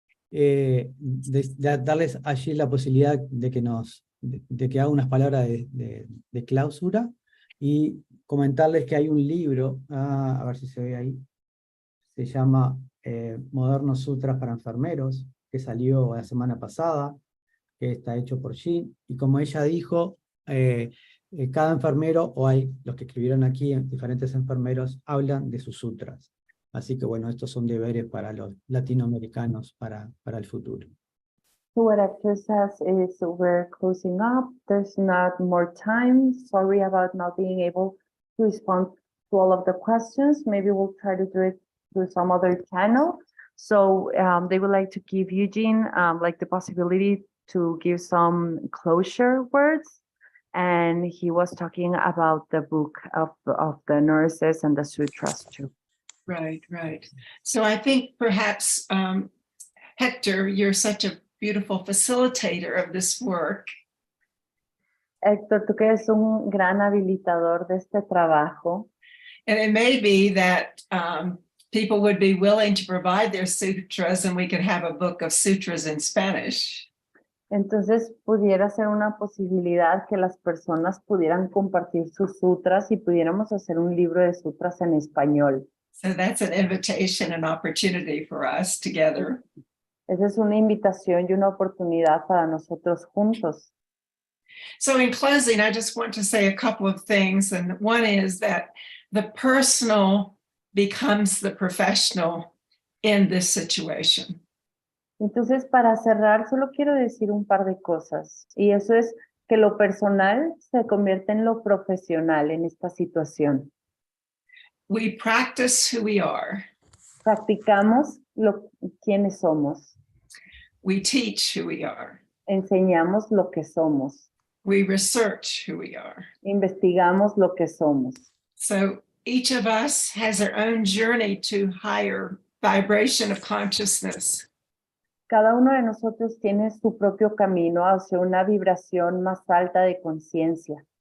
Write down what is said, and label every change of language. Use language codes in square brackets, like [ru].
[es] De darles allí la posibilidad de que haga unas palabras de clausura y comentarles que hay un libro, a ver si se ve ahí, se llama Modernos Sutras para Enfermeros, que salió la semana pasada, que está hecho por Jean, y como ella dijo, cada enfermero, o hay los que escribieron aquí, diferentes enfermeros, hablan de sus sutras. Así que bueno, estos son deberes para los latinoamericanos para el futuro. [en] So what Hector says is we're closing up. There's not more time. Sorry about not being able to respond to all of the questions. Maybe we'll try to do it through some other channel. So they would like to give Eugene like the possibility to give some closure words. And he was talking about the book of the nurses and the sutras too. Right, right. So I think perhaps, Hector, you're such a beautiful facilitator of this work. [es] Héctor, tú que eres un gran habilitador de este trabajo. [en] And it may be that people would be willing to provide their sutras and we could have a book of sutras in Spanish. [es] Entonces pudiera ser una posibilidad que las personas pudieran compartir sus sutras y pudiéramos hacer un libro de sutras en español. [en] So that's an invitation and opportunity for us together. [es] Esa es una invitación y una oportunidad para nosotros juntos. [en] So in closing, I just want to say a couple of things. And one is that the personal becomes the professional in this situation. [es] Entonces, para cerrar, solo quiero decir un par de cosas. Y eso es que lo personal se convierte en lo profesional en esta situación. [en] We practice who we are. [es] Practicamos quiénes somos. [en] We teach who we are. [es] Enseñamos lo que somos. [en] We research who we are. [es] Investigamos lo que somos. [en] So each of us has our own journey to higher vibration of consciousness. [es] Cada uno de nosotros tiene su propio camino hacia una vibración más alta de conciencia.